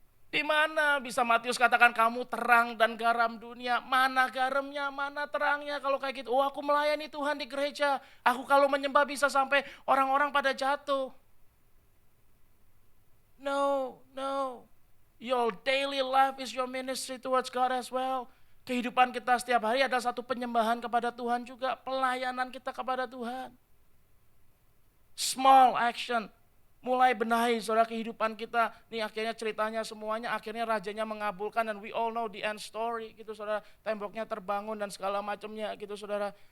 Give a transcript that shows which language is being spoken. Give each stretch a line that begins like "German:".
Indonesian: Di mana bisa Matius katakan kamu terang dan garam dunia? Mana garamnya, mana terangnya kalau kayak gitu? Oh aku melayani Tuhan di gereja, aku kalau menyembah bisa sampai orang-orang pada jatuh.
English: No. Your daily life is your ministry towards God as well.
Indonesian: Kehidupan kita setiap hari adalah satu penyembahan kepada Tuhan juga. Pelayanan kita kepada Tuhan.
English: Small action.
Indonesian: Mulai benahi saudara kehidupan kita. Nih akhirnya ceritanya semuanya akhirnya rajanya mengabulkan. Dan
English: we all know the end story
Indonesian: gitu saudara. Temboknya terbangun dan segala macamnya gitu saudara.